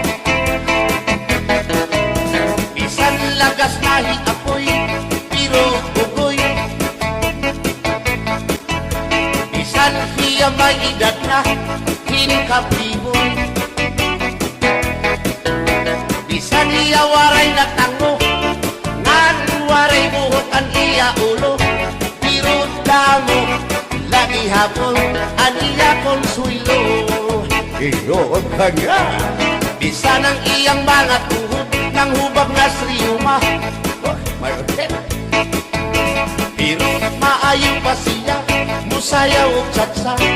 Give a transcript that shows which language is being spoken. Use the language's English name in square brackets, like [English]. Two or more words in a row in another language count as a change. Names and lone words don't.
[Waray] Bisan lagas nahi apoy, pero bugoy. Bisan hiya may edad na, hinkapiboy. Bisan hiya waray na tango, ngan waray buhot ang iya ulo. Pero damo, lagi hapon, ang iya konsuelo. Iyon ka niya. [Cebuano] Bisan ang iyang mga tuhod, ng hubag na sriyuma. Pero maayo pa siya, musayaw o tsatsa.